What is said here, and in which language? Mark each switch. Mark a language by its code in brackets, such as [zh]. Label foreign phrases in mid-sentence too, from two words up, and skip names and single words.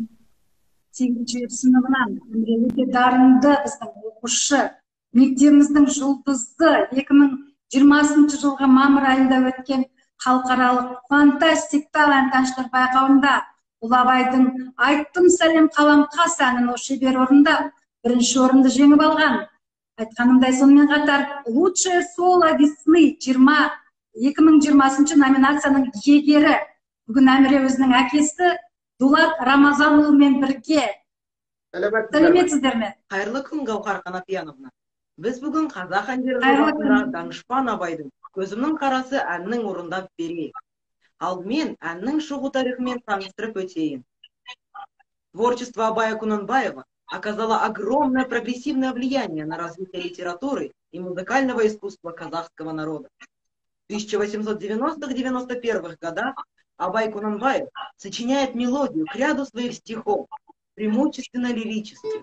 [kk] 8-ші сыныбынан Әміре өте дарынды біздің оқушы, мектебіміздің жұлдызы. 2020 жылғы мамыр айында өткен халықаралық фантастик талант әншілер байқауында Абайдың «Айттым сәлем қаламқас» әнін шебер орындап, бірінші орынды жеңіп алған. Айтқанымдай, сонымен қатар «Лучшее соло весны» 2020 номинацияның иегері. Бүгін Әміре өзінің әкесі Дулат Рамазанұлымен бірге. Сәлеметсіздер ме? Қайырлы күн, Гаухар Қанапияновна. Біз бүгін қазақ әндері жобасында Данышпан Абайдың «Көзімнің қарасы» әннің орындап берейік. Алдымен әннің шығу тарихымен таныстырып өтейін. [ru] Творчество Абая Кунанбаева оказало огромное прогрессивное влияние на развитие литературы и музыкального искусства казахского народа. В 1890-91 годах Абай Кунанбаев сочиняет мелодию к ряду своих стихов, преимущественно лирических.